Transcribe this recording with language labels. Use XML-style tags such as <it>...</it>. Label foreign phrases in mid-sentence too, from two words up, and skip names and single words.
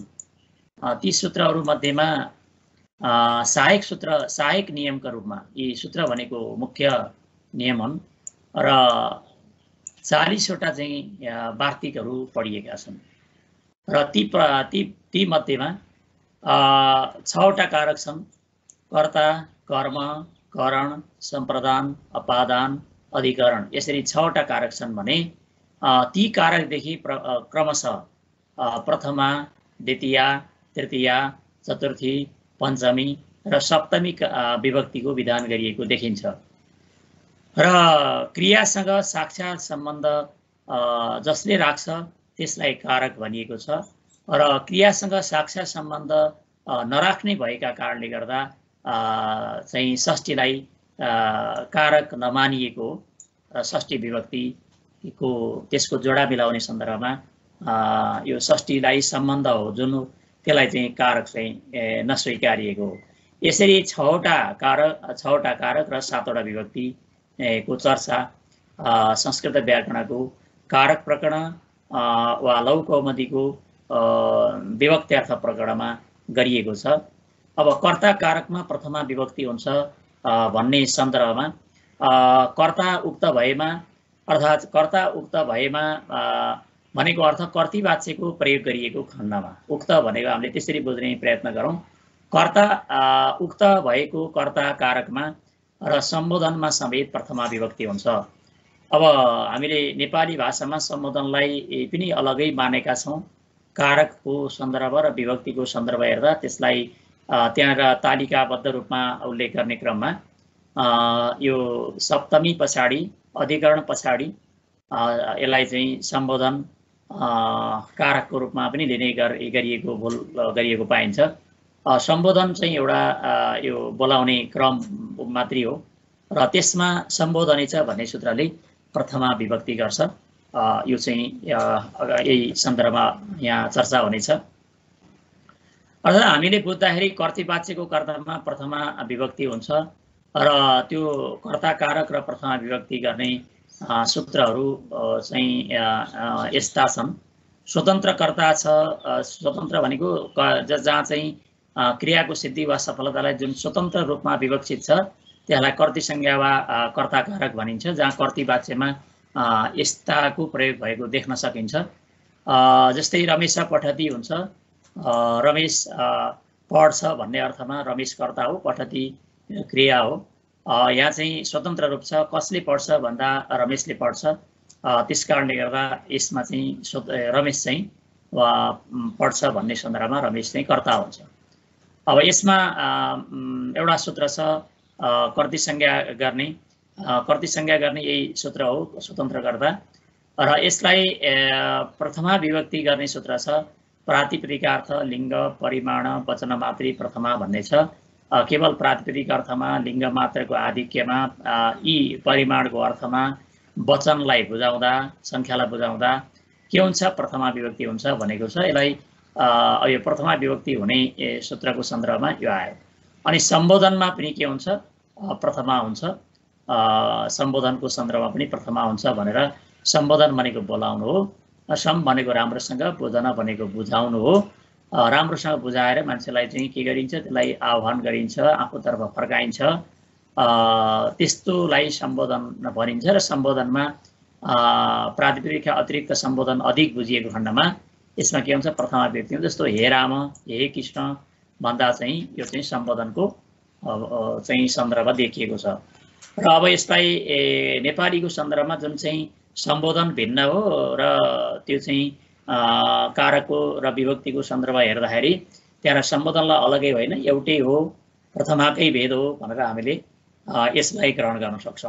<ne>ती सूत्रहरू मध्येमा सहायक नियमका रूपमा यी सूत्र भनेको मुख्य नियम हुन् र 40वटा चाहिँ वार्तिकहरू पढिएका छन् र ती मध्येमा 6वटा कारक छन्। कर्ता, कर्म, करण, सम्प्रदान, अपादान, अधिकरण, यसरी 6वटा कारक छन् भने ती कारकदेखि क्रमशः प्रथमा, द्वितीया, तृतीया, चतुर्थी, पञ्चमी र सप्तमी विभक्तिको विधान गरिएको देखिन्छ र क्रियासँग साक्षात् सम्बन्ध जसले राख्छ त्यसलाई कारक भनिएको छ र क्रियासँग साक्षात् सम्बन्ध नराख्ने भएका कारणले गर्दा चाहिँ षष्ठीलाई कारक नमानिएको र षष्ठी विभक्तिको त्यसको जोडा मिलाउने सन्दर्भमा यो षष्ठीलाई सम्बन्ध हो जुन त्यसलाई चाहिँ कारक चाहिँ नस्वीकारिएको हो। यसरी 6वटा कारक र 7वटा विभक्ति को चर्चा संस्कृत व्याकरणको कारक प्रकरण वा लघु कौमुदीको विभक्त्यार्थ प्रकरणमा गरिएको छ। अब कर्ता कारकमा प्रथमा विभक्ति हुन्छ भन्ने सन्दर्भमा कर्ता उक्त भएमा अर्थात् कर्ता उक्त भएमा भनेको अर्थ कर्तृवाच्यको प्रयोग गरिएको खण्डमा उक्त भनेको हामीले त्यसरी बुझ्ने प्रयत्न गरौँ कर्ता उक्त भएको कर्ता कारकमा र सम्बोधनमा समेत प्रथमा विभक्ति हुन्छ। अब हामीले नेपाली भाषामा सम्बोधनलाई पनि अलगै मानेका छौँ। कारकको सन्दर्भ र विभक्तिको सन्दर्भ हेर्दा त्यसलाई त्यहाँ तालिकाबद्ध रूपमा उल्लेख गर्ने क्रममा यो सप्तमी पछाडि अधिकरण पछाडि यसलाई चाहिँ सम्बोधन कारकको रूपमा पनि लिने गरिएको पाइन्छ। सम्बोधन चाहिँ एउटा यो बोलाउने क्रम मात्रै हो र त्यसमा सम्बोधनै छ भन्ने सूत्रले प्रथमा विभक्ति गर्छ। यो चाहिँ यही सन्दर्भमा यहाँ चर्चा हुनेछ। अर्थात् हामीले बुझ्दाखेरि कर्तृवाच्यको कर्तामा प्रथमा विभक्ति हुन्छ र त्यो कर्ता कारक र प्रथमा विभक्ति गर्ने सूत्रहरू चाहिँ यस्ता छन्। स्वतन्त्र कर्ता छ। स्वतन्त्र भनेको जहाँ चाहिँ क्रियाको सिद्धि वा सफलतालाई जुन स्वतन्त्र रूपमा विवक्षित छ त्यसलाई कर्तृ संज्ञा वा कर्ता कारक भनिन्छ, जहाँ कर्तृवाच्यमा यस्ताको प्रयोग भएको देख्न सकिन्छ। जस्तै रमेश पठति हुन्छ। रमेश पढ्छ भन्ने अर्थमा रमेश कर्ता हो, पठति क्रिया हो। यहाँ चाहिँ स्वतन्त्र रूप छ। कसले पढ्छ भन्दा रमेशले पढ्छ। त्यस कारणले गर्दा यसमा चाहिँ रमेश चाहिँ पढ्छ भन्ने सन्दर्भमा रमेश चाहिँ कर्ता हुन्छ। अब यसमा एउटा सूत्र छ कर्तृ संज्ञा गर्ने यही सूत्र हो स्वतन्त्रकर्ता र यसलाई प्रथमा विभक्ति गर्ने सूत्र छ</ne> <sa>प्रातिपदिकार्थ लिङ्ग परिमाण वचन मात्रै प्रथमा</sa> <ne>भन्ने छ। केवल प्रातिपदिक अर्थमा लिङ्ग मात्रको आधिक्यमा यी परिमाणको अर्थमा वचनलाई बुझाउँदा संख्यालाई बुझाउँदा के हुन्छ प्रथमा विभक्ति हुन्छ भनेको छ। यसलाई यो प्रथमा विभक्ति हुने सूत्रको सन्दर्भमा यो आयो। अनि सम्बोधनमा पनि के हुन्छ प्रथमा हुन्छ। सम्बोधनको सन्दर्भमा पनि प्रथमा हुन्छ भनेर सम्बोधन भनेको बोलाउनु हो, सम भनेको राम्रोसँग, बुझन भनेको बुझाउनु हो। राम्रोसँग बुझाएर मान्छेलाई चाहिँ के गरिन्छ त्यसलाई आह्वान गरिन्छ, आफूतर्फ फर्काइन्छ, त्यस्तोलाई सम्बोधन भनिन्छ। र सम्बोधनमा प्रातिपदिकका अतिरिक्त सम्बोधन अधिक बुझिएको खण्डमा यसमा के हुन्छ प्रथमा विभक्ति हुन्छ। जस्तो हे राम, हे कृष्ण भन्दा चाहिँ यो चाहिँ सम्बोधनको चाहिँ सन्दर्भ देखिएको छ। र अब यसलाई नेपालीको सन्दर्भमा जुन चाहिँ सम्बोधन भिन्न हो र त्यो चाहिँ कारकको र विभक्तिको सन्दर्भ हेर्दाखेरि त्यहाँ सम्बोधनलाई अलगै होइन एउटै हो, प्रथमाकै भेद हो भनेर हामीले यसलाई ग्रहण गर्न सक्छौँ।</ne>